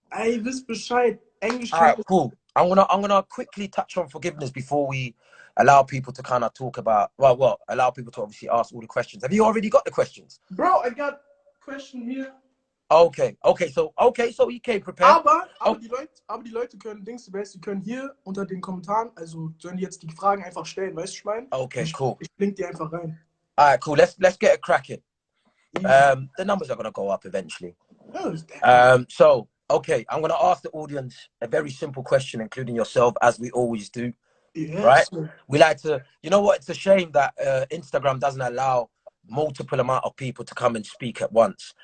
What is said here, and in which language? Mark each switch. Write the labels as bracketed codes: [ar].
[de] Ey, wisst Bescheid. [en] All right, [de] Englischkenntnis. [en] cool. I'm gonna quickly touch on forgiveness before we allow people to kind of talk about, allow people to obviously ask all the questions. Have you already got the questions? Bro, I got question here. Okay, so you came prepared. [de] Aber die Leute können die können hier unter den Kommentaren, also sollen die jetzt die Fragen einfach stellen, weißt du, ich meine? [en] Okay, cool. [de] Ich blink die einfach rein. [en] All right, cool. Let's get it cracking. Easy. The numbers are gonna go up eventually. Oh, So okay, I'm gonna ask the audience a very simple question, including yourself, as we always do. Right? yes. We like to, you know what? It's a shame that Instagram doesn't allow multiple amount of people to come and speak at once.